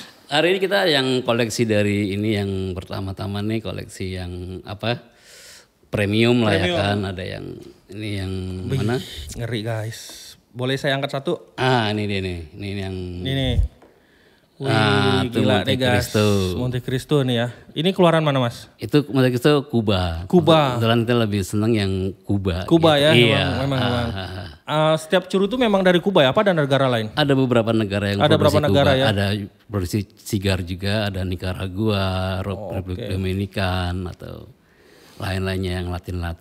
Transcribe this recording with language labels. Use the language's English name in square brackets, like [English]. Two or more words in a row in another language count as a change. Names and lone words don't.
[Indonesian] Hari ini kita yang koleksi dari ini yang pertama-tama nih koleksi yang apa? Premium lah ya kan. Ada yang ini yang mana? Ngeri guys. Boleh saya angkat satu? Ini dia nih. Ini yang Ini nih. Wih, itu gila Monte nih guys. Cristo. Monte Cristo nih ya. Ini keluaran mana Mas? itu Monte Cristo Kuba. Kuba. Kebetulan kita lebih seneng yang Kuba. Kuba gitu. ya, Iya. memang. Setiap curu tuh memang dari Kuba ya? Apa ada negara lain? Ada beberapa negara yang Ada produksi beberapa negara Kuba. ya? Ada produksi sigar juga, ada Nicaragua, Republik Dominikan atau lain-lainnya yang Latin-Latin.